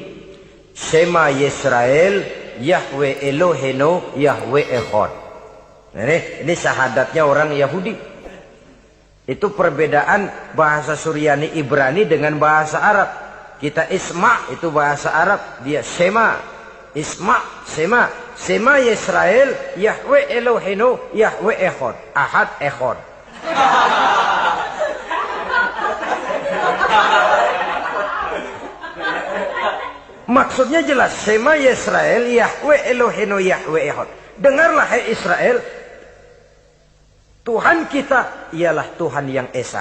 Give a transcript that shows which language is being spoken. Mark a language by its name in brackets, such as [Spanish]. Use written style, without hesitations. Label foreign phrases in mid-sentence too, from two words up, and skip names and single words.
[Hebrew] שמע ישראל, יהוה אלהינו, יהוה אחד. [Indonesian] Ini syahadatnya orang Yahudi. Itu perbedaan bahasa Suryani Ibrani dengan bahasa Arab. Kita Isma itu bahasa Arab, dia Shema. Isma, Shema. [Hebrew] שמע ישראל, יהוה אלהינו, יהוה אחד. [Indonesian] Ahad Echad. Maksudnya jelas. [Hebrew] שמע ישראל, יהוה אלהינו, יהוה אחד. [Indonesian] Dengarlah hai Israel. Tuhan kita ialah Tuhan yang Esa.